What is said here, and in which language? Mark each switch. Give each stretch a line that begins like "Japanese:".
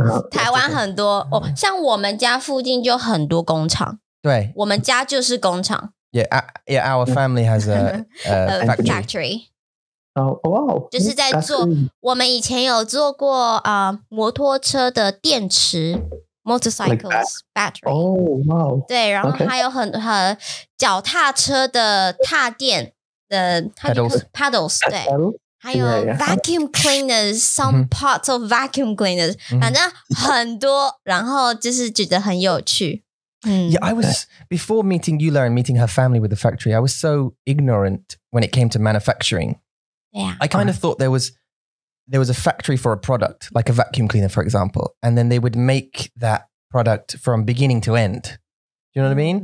Chinese: 台湾很多像我们家附近就很多工厂。对，我们家就是工厂。
English: Yeah, our family has a factory. Oh wow!
Chinese: 就是在做，我们以前有做过摩托车的电池 ，
English: motorcycles battery。 Oh wow!
Chinese: 对，然后还有很脚踏车的踏垫的
English: pedals，
Chinese: 对，还有
English: vacuum cleaners， some parts of vacuum cleaners，
Chinese: 反正很多，然后就是觉得很有趣。
English: Yeah, I was before meeting Yula and meeting her family with the factory. I was so ignorant when it came to manufacturing. Yeah, I kind of thought there was a factory for a product, like a vacuum cleaner, for example, and then they would make that product from beginning to end. Do you know what I mean?